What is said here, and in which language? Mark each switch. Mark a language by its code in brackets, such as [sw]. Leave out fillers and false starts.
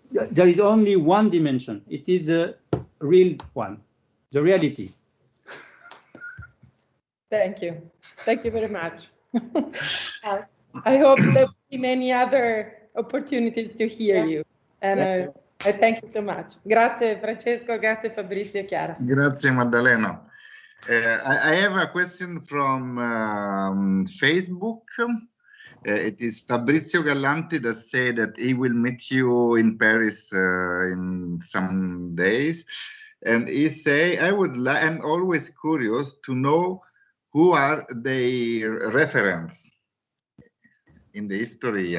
[en] There is only one dimension. It is the real one, the reality. Thank you very much. I hope there will be many other opportunities to hear you, and I thank you so much. [it] Grazie Francesco, grazie Fabrizio, Chiara. Grazie Maddalena. [en] I have a question from Facebook. It is Fabrizio Gallanti that said that he will meet you in Paris in some days, and he say, I'm always curious to know who are their reference in the history.